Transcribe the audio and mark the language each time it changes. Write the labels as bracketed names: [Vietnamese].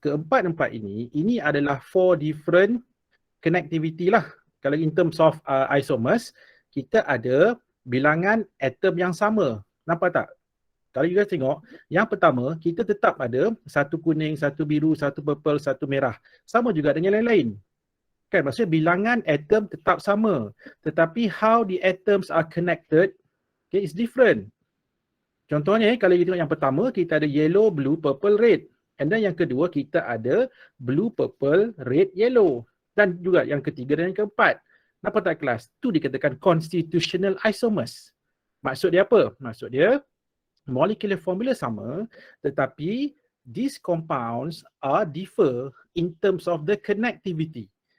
[Malay] Keempat-empat ini adalah [English] 4 different connectivity [Malay] lah. Kalau in terms of isomers, kita ada bilangan atom yang sama. Nampak tak? Kalau you guys tengok, yang pertama, kita tetap ada satu kuning, satu biru, satu purple, satu merah. Sama juga dengan yang lain. Kan? Maksudnya bilangan atom tetap sama. [English] Tetapi how the atoms are connected, okay, is different. [Malay] Contohnya, kalau kita tengok yang pertama, kita ada [English] yellow, blue, purple, red. And then [Malay] yang kedua, kita ada [English] blue, purple, red, yellow. [Malay] Dan juga yang ketiga dan yang keempat. Nampak tak kelas? Itu dikatakan constitutional isomers. Maksud dia apa? Maksud dia, [English] molecular formula [Malay] sama, tetapi [English] these compounds are differ in terms of the connectivity.